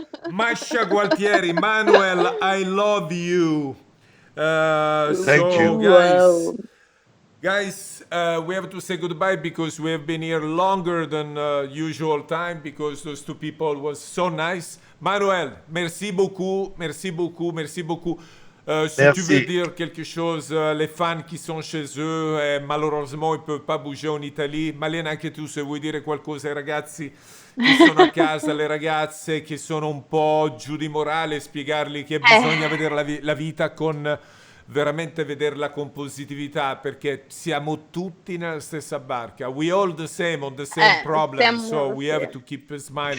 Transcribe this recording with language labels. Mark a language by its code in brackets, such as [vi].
[en] Masha Gualtieri, Manuel, I love you. Thank you. Guys, we have to say goodbye because we have been here longer than usual time because those two people was so nice. [fr] Manuel, merci beaucoup, merci beaucoup, merci beaucoup. Si tu veux dire quelque chose, les fans qui sont chez eux, malheureusement ils ne peuvent pas bouger en Italie. [it] Malena, anche tu se vuoi dire qualcosa ai ragazzi che sono a casa, le ragazze che sono un po' giù di morale, spiegargli che bisogna vedere la vita con... veramente vederla con positività perché siamo tutti nella stessa barca. [en] We all the same on the same problem, so we have to keep smiling.